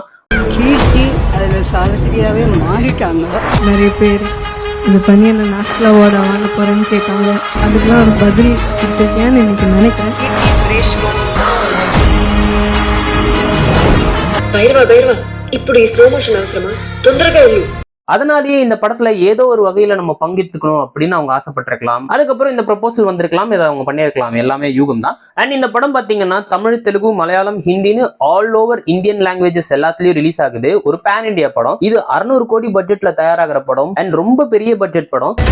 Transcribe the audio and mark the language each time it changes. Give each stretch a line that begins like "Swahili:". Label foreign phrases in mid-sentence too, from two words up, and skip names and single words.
Tamil: கீர்த்தி அதுல சாவித்திரியாவே மாறிட்டாங்க. நிறைய பேர் இது பண்ணி என்ன
English: national award
Tamil: வாங்க போறேன்னு கேட்டாங்க. அதுக்கெல்லாம் ஒரு பதில் கொடுத்துருக்கேன்னு எனக்கு நினைக்கிறேன்.
Telugu: భైరవా ఇప్పుడు ఈ
English: slow motion
Telugu: అవసరమా? తొందరగా వెళ్ళు.
Tamil: அதனாலேயே இந்த படத்துல ஏதோ ஒரு வகையில நம்ம பங்கெடுத்துக்கணும் அப்படின்னு அவங்க ஆசைப்பட்டிருக்கலாம். அதுக்கப்புறம் இந்த ப்ரொபோசல் வந்திருக்கலாம், இதை அவங்க பண்ணியிருக்கலாம். எல்லாமே யூகம் தான். அண்ட் இந்த படம் பாத்தீங்கன்னா தமிழ், தெலுங்கு, மலையாளம், ஹிந்தின்னு
English: all over Indian languages
Tamil: எல்லாத்துலயும் ரிலீஸ் ஆகுது. ஒரு
English: pan India
Tamil: படம். இது 600 கோடி பட்ஜெட்ல தயாராகிற படம் அண்ட் ரொம்ப பெரிய பட்ஜெட் படம்.